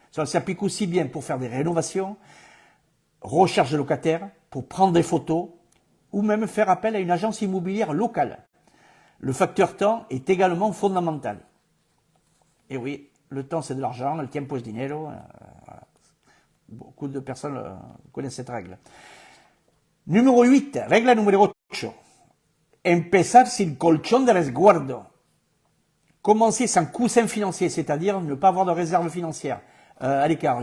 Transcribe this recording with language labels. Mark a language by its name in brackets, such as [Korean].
[French] Ça s'applique aussi bien pour faire des rénovations, recherche de locataires, pour prendre des photos, ou même faire appel à une agence immobilière locale. Le facteur temps est également fondamental. Et oui, le temps c'est de l'argent, [Spanish] el tiempo es dinero. [French] Voilà. Beaucoup de personnes connaissent cette règle. Numéro 8, [Spanish] regla [French] numéro 8. [Spanish] Empezar sin colchón de resguardo. [French] Commencer sans coussin financier, c'est-à-dire ne pas avoir de réserve financière à l'écart.